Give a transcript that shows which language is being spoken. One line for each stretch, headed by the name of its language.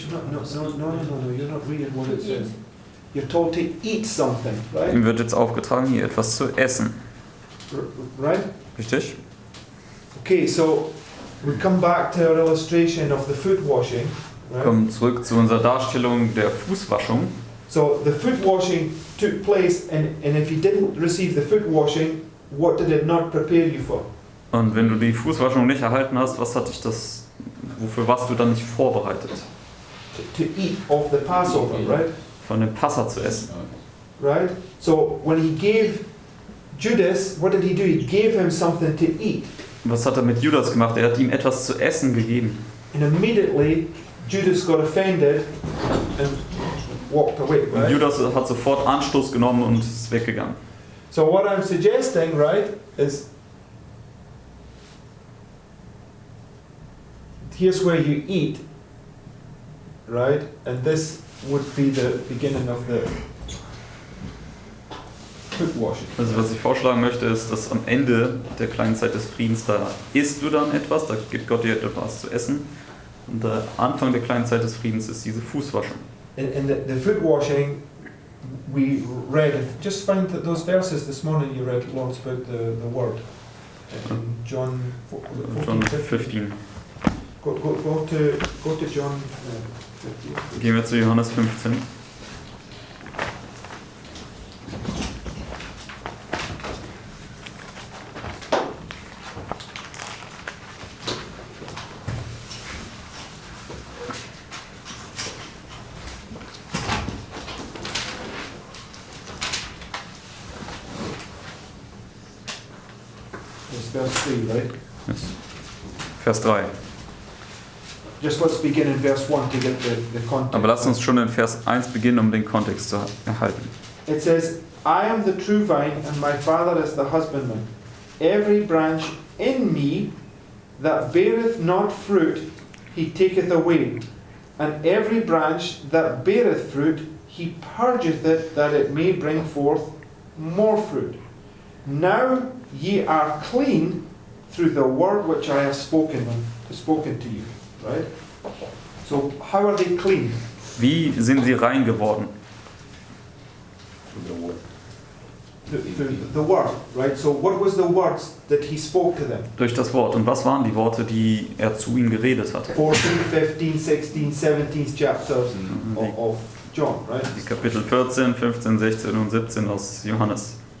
English: No, you're not reading what it says. You're told to eat something, right?
German: Ihm wird jetzt aufgetragen, hier etwas zu essen.
English: Right?
German: Richtig?
English: Okay, so we come back to our illustration of the Footwashing.
German: Wir
English: Right?
German: kommen zurück zu unserer Darstellung der Fußwaschung.
English: So the Footwashing took place, and if you didn't receive the Footwashing, what did it not prepare you for?
German: Und wenn du die Fußwaschung nicht erhalten hast, wofür warst du dann nicht vorbereitet?
English: To eat of the Passover, right?
German: Von dem Passa zu essen.
English: Right? So when he gave Judas, what did he do? He gave him something to eat.
German: Was hat er mit Judas gemacht? Er hat ihm etwas zu essen gegeben.
English: And immediately Judas got offended and walked away,
German: Und
English: right?
German: Judas hat sofort Anstoß genommen und ist weggegangen.
English: So what I'm suggesting, right, is here's where you eat, right? And this would be the beginning of the foot washing.
German: Also was ich vorschlagen möchte, ist, dass am Ende der kleinen Zeit des Friedens, da isst du dann etwas, da gibt Gott dir etwas zu essen. Und der Anfang der kleinen Zeit des Friedens ist diese Fußwaschung.
English: In the foot washing, we read, just find those verses this morning you read, Lawrence, about the word. In John 14, 15. Go to John 15.
German: Gehen wir zu Johannes 15.
English: It's verse 3, right?
German: Yes. Vers 3.
English: Just let's begin in verse 1 to get the context.
German: Aber lasst uns schon in Vers 1 beginnen, um den Kontext zu erhalten.
English: It says, I am the true vine, and my Father is the husbandman. Every branch in me that beareth not fruit, he taketh away. And every branch that beareth fruit, he purgeth it, that it may bring forth more fruit. Now ye are clean through the word which I have spoken to you. Right? So how are they clean?
German: Wie sind sie rein geworden?
English: The word, right? So what was the words that he spoke to them?
German: Durch das Wort. Und was waren die Worte, die er zu ihnen geredet hat?
English: 14, 15, 16, 17 chapters of John, right?
German: Die Kapitel 14, 15, 16 und 17 aus Johannes.